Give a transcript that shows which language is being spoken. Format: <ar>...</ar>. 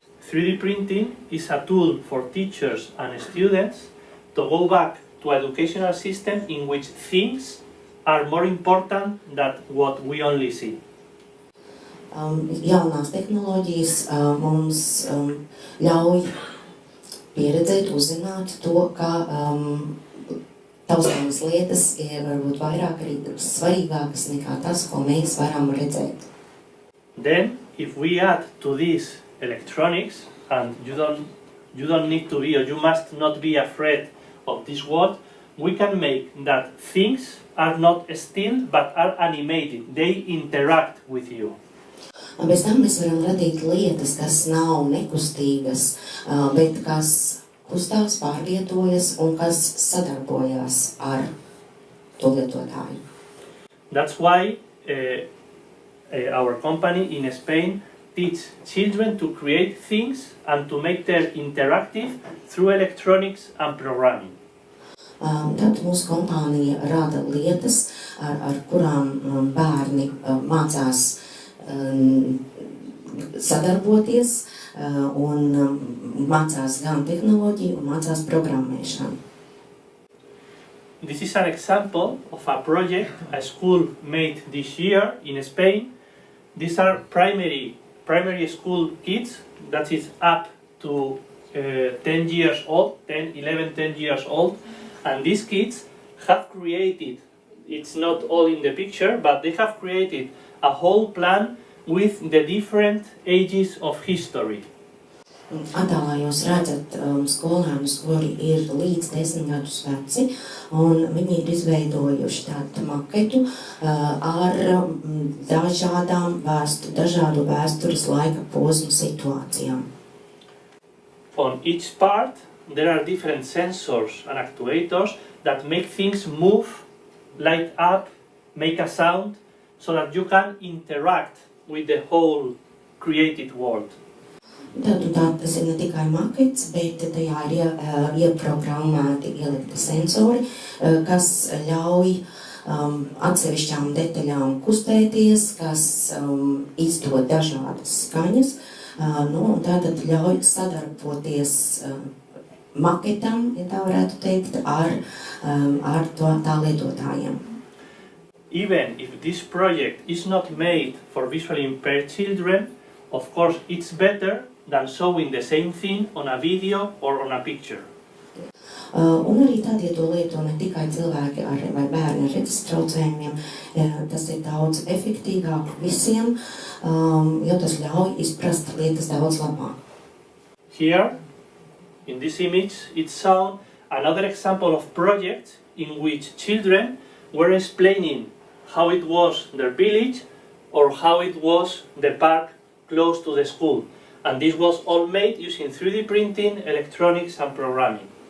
<en>3D printing is a tool for teachers and students to go back to an educational system in which things are more important than what we only see.</en> <lv>Jaunās tehnoloģijas mums ļauj pieredzēt, uzzināt to, ka taustāmas lietas ir varbūt vairāk arī svarīgākas nekā tas, ko mēs varam redzēt.</lv> <en>Then, if we add to this electronics, and you don't need to be, or you must not be afraid of this world, we can make that things are not still but are animated. They interact with you.</en> <lv>Bez tam mēs varam radīt lietas, kas nav nekustīgas, bet kas kustās, pārvietojas un kas sadarbojas ar to lietotāju.</lv> <en>That's why our company in Spain teach children to create things and to make them interactive through electronics and programming.</en> <lv>Tad mūsu kompānija rada lietas, ar kurām bērni mācās sadarboties un mācās gan tehnoloģiju un mācās programmēšanu.</lv> <en>This is an example of a project a school made this year in Spain. These are primary school kids, that is up to 10 years old, 10 years old, and these kids have created, it's not all in the picture, but they have created a whole plan with the different ages of history.</en> <lv>Attēlā jūs redzat skolēnus, kuri ir līdz 10 gadus veci, un viņi ir izveidojuši tādu maketu ar dažādu vēstures laika posmu situācijām.</lv> <en>On each part, there are different sensors and actuators that make things move, light up, make a sound, so that you can interact with the whole created world.</en> <lv>Tas ir ne tikai makets, bet tajā ir ieprogrammēti ielikti sensori, kas ļauj atsevišķām detaļām kustēties, kas izdod dažādas skaņas, un tātad ļauj sadarboties maketam, ja tā varētu teikt, ar tā lietotājiem.</lv> <en>Even if this project is not made for visually impaired children, of course it's better than showing the same thing on a video or on a picture.</en> <lv>Un arī tad, ja to lieto ne tikai cilvēki vai bērni ar redzes traucējumiem, tas ir daudz efektīvāk visiem, jo tas ļauj izprast lietas daudz labāk.</lv> <en>Here, in this image, it's shown another example of projects in which children were explaining how it was their village or how it was the park close to the school. And this was all made using 3D printing, electronics and programming.</en>